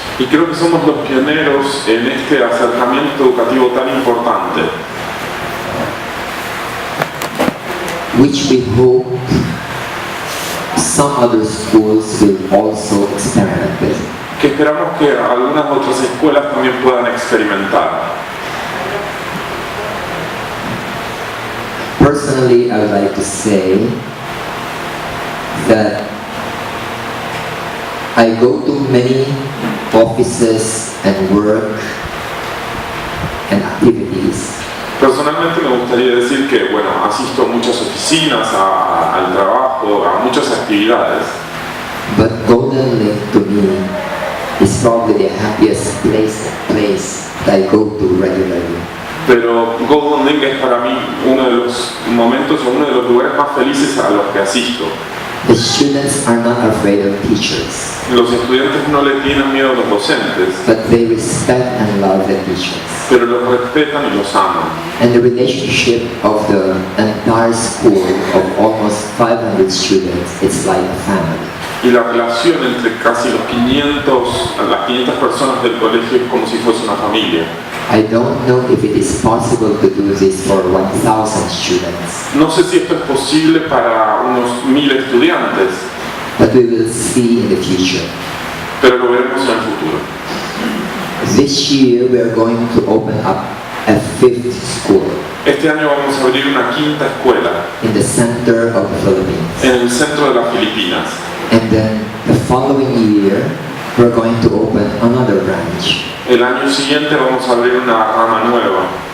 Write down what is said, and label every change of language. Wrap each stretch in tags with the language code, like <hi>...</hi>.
<es>Y creo que somos los pioneros en este acercamiento educativo tan importante,</es> <en>which we hope some other schools will also experiment with.</en> <es>que esperamos que algunas otras escuelas también puedan experimentar.</es> <en>Personally, I would like to say that I go to many offices and work and activities.</en> <es>Personalmente me gustaría decir que, bueno, asisto a muchas oficinas, al trabajo, a muchas actividades.</es> <en>But Golden Lane to me is probably the happiest place that I go to regularly.</en> <es>Pero Golden Lane es para mí uno de los momentos o uno de los lugares más felices a los que asisto.</es> <en>The students are not afraid of teachers,</en> <es>Los estudiantes no le tienen miedo a los docentes,</es> <en>but they respect and love the teachers.</en> <es>pero los respetan y los aman.</es> <en>And the relationship of the entire school of almost 500 students, it's like a family.</en> <es>Y la relación entre casi las 500 personas del colegio es como si fuese una familia.</es> <en>I don't know if it is possible to do this for 1,000 students,</en> <es>No sé si esto es posible para unos 1000 estudiantes,</es> <en>but we will see in the future.</en> <es>pero lo veremos en el futuro.</es> <en>This year we are going to open up a 5th school</en> <es>Este año vamos a abrir una 5ª escuela</es> <en>in the center of the Philippines.</en> <es>en el centro de las Filipinas.</es> <en>And then the following year we're going to open another branch</en> <es>El año siguiente vamos a abrir una rama nueva</es>